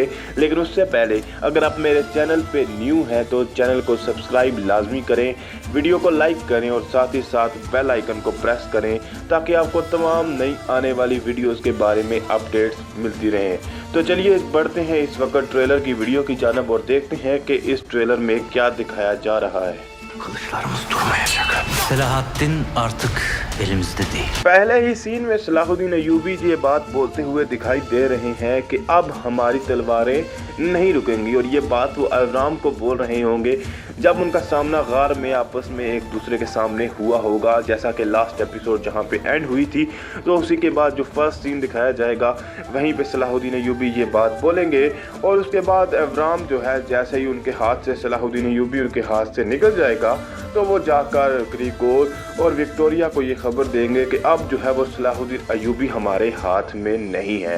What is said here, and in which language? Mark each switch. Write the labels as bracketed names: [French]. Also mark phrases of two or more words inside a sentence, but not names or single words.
[Hindi] लेकिन उससे पहले अगर आप मेरे चैनल पे न्यू हैं तो चैनल को सब्सक्राइब लाजमी करें, वीडियो को लाइक करें और साथ ही साथ [English] bell icon [Hindi] को प्रेस करें ताकि आपको तमाम नई आने वाली वीडियोज़ के बारे में अपडेट्स मिलती रहें। तो चलिए बढ़ते हैं इस वक्त ट्रेलर की वीडियो की जानब और देखते हैं कि इस ट्रेलर में क्या दिखाया जा रहा है। [Turkish] Kılıçlarımız durmayacak. Selahaddin artık elimizde değil. [Hindi] पहले ही सीन में सलाहुद्दीन अय्यूबी ये बात बोलते हुए दिखाई दे रहे हैं कि अब हमारी तलवारें नहीं रुकेंगी और ये बात वो अवराम को बोल रहे होंगे जब उनका सामना गार में आपस में एक दूसरे के सामने हुआ होगा। जैसा कि [English] last episode [Hindi] जहाँ पे एंड हुई थी तो उसी के बाद जो [English] first scene [Hindi] दिखाया जाएगा वहीं पे सलाहुद्दीन अय्यूबी ये बात बोलेंगे और उसके बाद अवराम जो है जैसे ही उनके हाथ से सलाहुद्दीन अय्यूबी उनके हाथ से निकल जाएगा तो वो जाकर ग्रीगोर और विक्टोरिया को ये खबर देंगे कि अब जो है वो सलाहुद्दीन अय्यूबी हमारे हाथ में नहीं है।